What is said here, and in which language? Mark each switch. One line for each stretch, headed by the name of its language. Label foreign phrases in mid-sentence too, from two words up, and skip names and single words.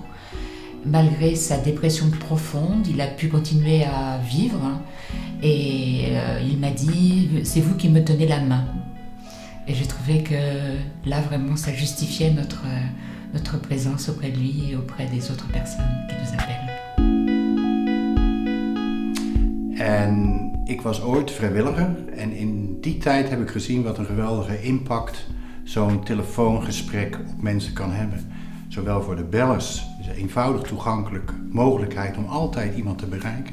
French: Malgré sa dépression profonde, il a pu continuer à vivre et il m'a dit « c'est vous qui me tenez la main ». Et j'ai trouvé que là vraiment ça justifiait notre présence auprès de lui et auprès des autres personnes qui nous appellent.
Dutch: En ik was ooit vrijwilliger en in die tijd heb ik gezien wat een geweldige impact zo'n telefoongesprek op mensen kan hebben. Zowel voor de bellers, dus een eenvoudig toegankelijke mogelijkheid om altijd iemand te bereiken.